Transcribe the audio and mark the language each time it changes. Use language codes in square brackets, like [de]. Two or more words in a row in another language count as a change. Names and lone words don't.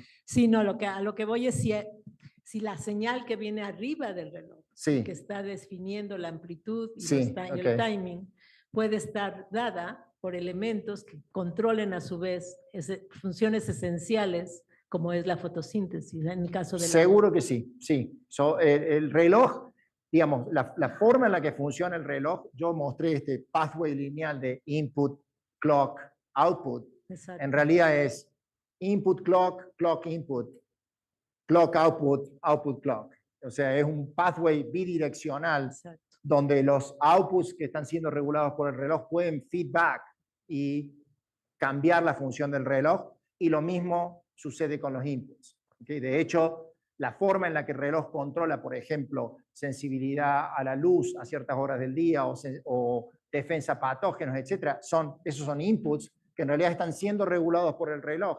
[es] Sí, no, a lo que voy es si la señal que viene arriba del reloj, que está definiendo la amplitud y el timing, puede estar dada por elementos que controlen a su vez funciones esenciales, como es la fotosíntesis, en el caso de Seguro que sí, sí. El reloj, digamos, la forma en la que funciona el reloj, yo mostré este pathway lineal de [en] input, clock, output. [es] Exacto. En realidad es [en] input clock, clock input, clock output, output clock. [es] O sea, es un pathway bidireccional. Exacto. Donde los outputs que están siendo regulados por el reloj pueden feedback y cambiar la función del reloj, y lo mismo sucede con los inputs. ¿Okay? De hecho, la forma en la que el reloj controla, por ejemplo, sensibilidad a la luz a ciertas horas del día o defensa a patógenos, etcétera, esos son inputs que en realidad están siendo regulados por el reloj.